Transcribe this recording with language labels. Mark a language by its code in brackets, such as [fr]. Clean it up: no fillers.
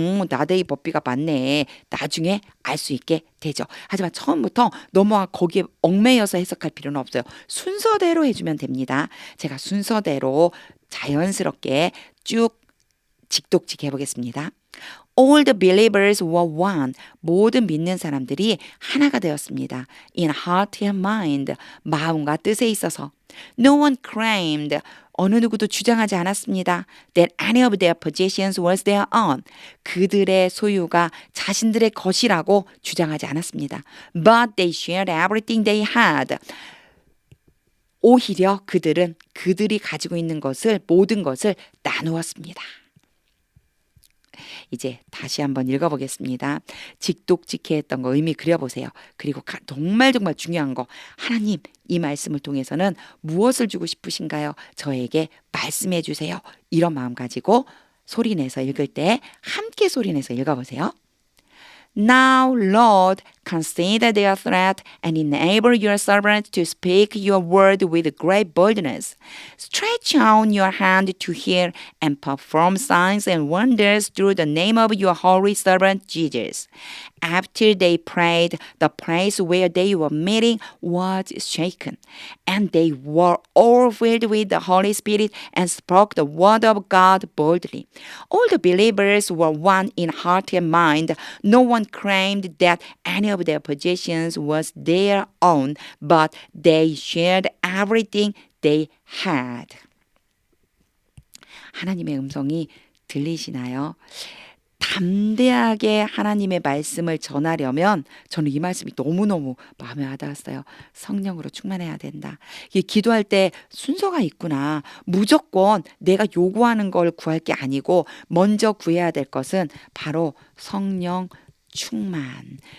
[ko] 나데이 법비가 맞네. 나중에 알 수 있게 되죠. 하지만 처음부터 너무 거기에 얽매여서 해석할 필요는 없어요. 순서대로 해주면 됩니다. 제가 순서대로 자연스럽게 쭉 직독직 해보겠습니다. [en] All the believers were one. [ko] 모든 믿는 사람들이 하나가 되었습니다. [en] In heart and mind. [ko] 마음과 뜻에 있어서. [en] No one claimed. [ko] 어느 누구도 주장하지 않았습니다. [en] That any of their possessions was their own. [ko] 그들의 소유가 자신들의 것이라고 주장하지 않았습니다. [en] But they shared everything they had. [ko] 오히려 그들은 그들이 가지고 있는 것을, 모든 것을 나누었습니다. 이제 다시 한번 읽어보겠습니다. 직독직해 했던 거 의미 그려보세요. 그리고 정말 중요한 거, 하나님 이 말씀을 통해서는 무엇을 주고 싶으신가요? 저에게 말씀해 주세요. 이런 마음 가지고 소리내서 읽을 때 함께 소리내서 읽어보세요. [en] Now, Lord, consider their threat and enable your servant to speak your word with great boldness. Stretch out your hand to heal and perform signs and wonders through the name of your holy servant Jesus. After they prayed, the place where they were meeting was shaken, and they were all filled with the Holy Spirit and spoke the word of God boldly. All the believers were one in heart and mind. No one claimed that any of their possessions was their own, but they shared everything they had. [ko] 하나님의 음성이 들리시나요? 담대하게 하나님의 말씀을 전하려면 저는 이 말씀이 너무너무 마음에 와닿았어요. 성령으로 충만해야 된다. 이게 기도할 때 순서가 있구나. 무조건 내가 요구하는 걸 구할 게 아니고 먼저 구해야 될 것은 바로 성령 충만.